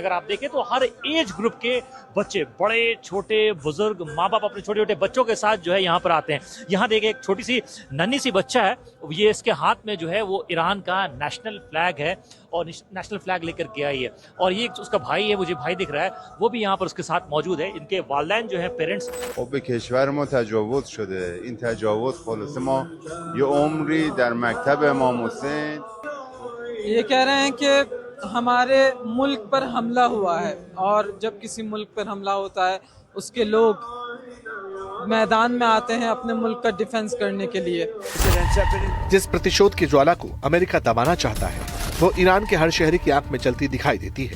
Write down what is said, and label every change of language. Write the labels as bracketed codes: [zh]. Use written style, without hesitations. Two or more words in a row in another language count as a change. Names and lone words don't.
[hi] अगर आप देखें तो हर [en] age group [hi] के बच्चे, बड़े छोटे बुजुर्ग, माँ बाप अपने छोटे छोटे बच्चों के साथ जो है यहाँ पर आते हैं। यहाँ देखिए एक छोटी सी नन्ही सी बच्चा है, ये इसके हाथ में जो है वो ईरान का [en] national flag [hi] है और [en] national flag [hi] लेकर के आई है। और ये उसका भाई है, मुझे भाई दिख रहा है, वो भी यहाँ पर उसके साथ मौजूद है। इनके वालिदैन जो है, पेरेंट्स। [fa] به کشور ما تجاوز شده. این تجاوز خلاصه ما یه عمری در مکتب امام حسین [hi] ये कह रहे हैं कि हमारे मुल्क पर हमला हुआ है और जब किसी मुल्क पर हमला होता है उसके लोग मैदान में आते हैं अपने मुल्क का डिफेंस करने के लिए। जिस प्रतिशोध की ज्वाला को अमेरिका दबाना चाहता है वो ईरान के हर शहरी की आंख में चलती दिखाई देती है।